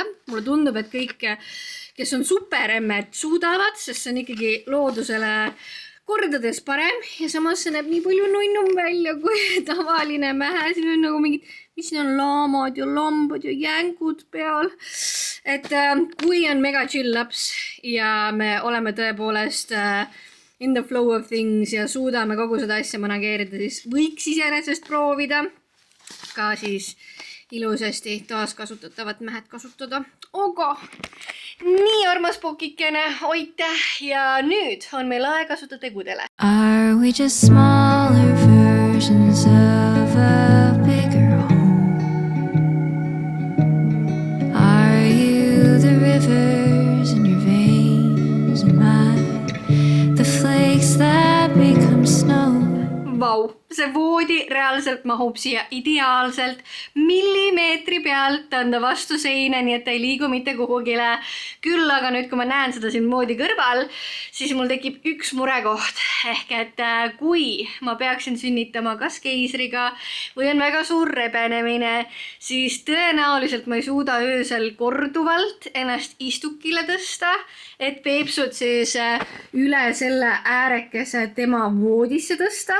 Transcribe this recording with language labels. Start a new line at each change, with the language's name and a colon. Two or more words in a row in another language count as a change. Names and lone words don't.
Estonian: Mulle tundub, et kõik, kes on superemmed, suudavad, sest see on ikkagi loodusele kordades parem ja samas see näeb nii palju nunnum välja kui tavaline mähe. Siin on nagu mingid, mis siin on, laamad ja lambad ja jängud peal. Et kui on mega chill laps ja me oleme tõepoolest
English: in the flow of things
Estonian: ja suudame kogu seda asja manageerida, siis võiks iseenesest proovida ka siis ilusasti taaskasutatavat mähet kasutada. Aga nii armas pokikene, aitäh ja nüüd on meil aeg asuda tegudele.
English: Are we just smaller versions of a bigger home? Are you the rivers in your veins and mine? The flakes that become snow.
Estonian: Vau, see voodi reaalselt mahub siia ideaalselt millimeetri pealt, on ta vastu seina, nii et ta ei liigu mitte kuhugile. Küll aga nüüd, kui ma näen seda siin voodi kõrval, siis mul tekib üks murekoht. Ehk et kui ma peaksin sünnitama kas keisriga või on väga suur rebenemine, siis tõenäoliselt ma ei suuda öösel korduvalt ennast istukile tõsta, et peepsud siis üle selle äärekese tema voodisse tõsta.